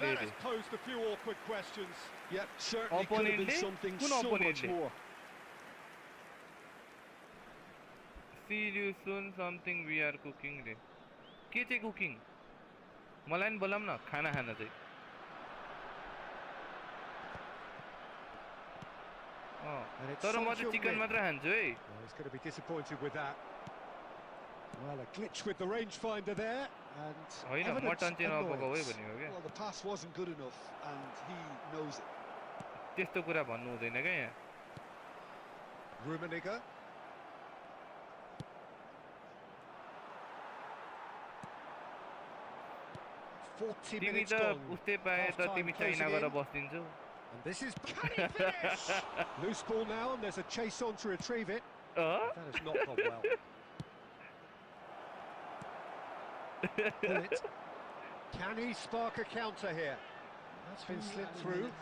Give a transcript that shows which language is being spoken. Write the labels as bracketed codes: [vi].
[en] Now that has posed a few awkward questions. Yeah, certainly could have been something so much more. See you soon something we are cooking [ne] रे के चाहिँ cooking मलाई नि बोलाम न खाना खाना चाहिँ तर म चाहिँ चिकन मात्र खान्छु है [en] He's going to be disappointed with that. Well, a glitch with the rangefinder there, and [ne] होइन मटन चाहिँ नपकाऊ है भनेको के [en] Well, the pass wasn't good enough, and he knows it. [ne] त्यस्तो कुरा भन्नु हुँदैन के यहाँ [en] Rummenigge. [ne] तिमी त उस्तै पाए त तिमी चाइना गएर बस्दिन्छौ [en] And this is can he finish? Loose ball now, and there's a chase on to retrieve it. That has not gone well. Bullet. Can he spark a counter here? That's been slipped through.